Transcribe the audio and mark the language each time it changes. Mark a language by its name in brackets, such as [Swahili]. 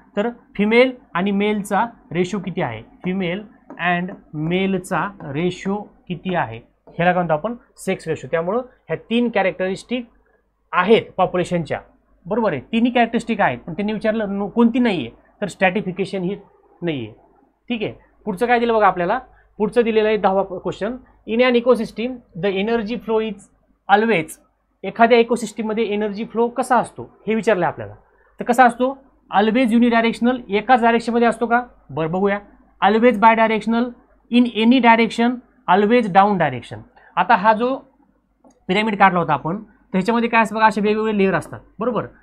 [Marathi] तर फिमेल आणि मेलचा रेशो किती आहे? फिमेल अँड मेलचा रेशो किती आहे, ह्याला काय म्हणतो आपण? Sex ratio. त्यामुळं ह्या 3 कॅरेक्टरिस्टिक आहेत पॉप्युलेशनच्या. बरोबर आहे, 3ही कॅरेक्टरिस्टिक आहेत, पण त्यांनी विचारलं कोणती नाही आहे, तर स्ट्रॅटिफिकेशन ही नाही आहे. ठीक आहे. पुढचं काय दिलं बघा आपल्याला? पुढचं दिलेलं आहे 10वा question. [English] In an ecosystem the energy flow is always. [Marathi] एखाद्या इकोसिस्टीममध्ये एनर्जी फ्लो कसा असतो हे विचारलं आपल्याला. तर कसा असतो? ऑलवेज युनिडायरेक्शनल, एकाच डायरेक्शनमध्ये असतो का? बरं बघूया. [English] Always bidirectional, in any direction, always down direction. [Marathi] आता हा जो पिरॅमिड काढला होता आपण, त्याच्यामध्ये काय असतं बघा, असे वेगवेगळे लेअर असतात. बरोबर.